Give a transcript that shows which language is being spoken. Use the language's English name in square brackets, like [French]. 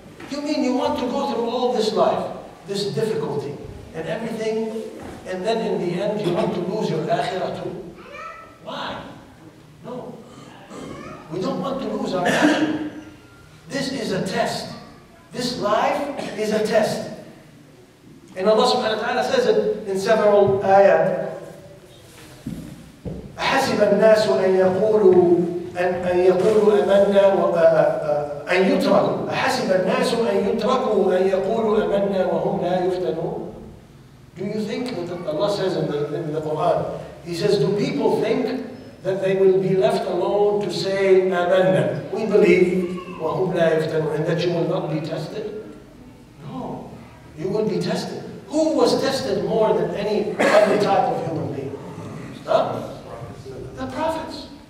[English] You mean you want to go through all this life, this difficulty, and everything, and then in the end you want to lose your akhirah too? Why? No. We don't want to lose our akhirah. This is a test. This life is a test. And Allah subhanahu wa ta'ala says it in several ayat. [Arabic] أحسب الناس أن يقولوا أمنا أن يتركوا أحسب الناس أن يتركوا أن يقولوا أمنا وهم لا يفتنون. [English] Do you think that Allah says in the Quran, He says, do people think that they will be left alone to say amanna, we believe, [Arabic] وهم لا يفتنون, [English] and that you will not be tested? No, you will be tested. Who was tested more than any other type of human being? Huh? The prophets.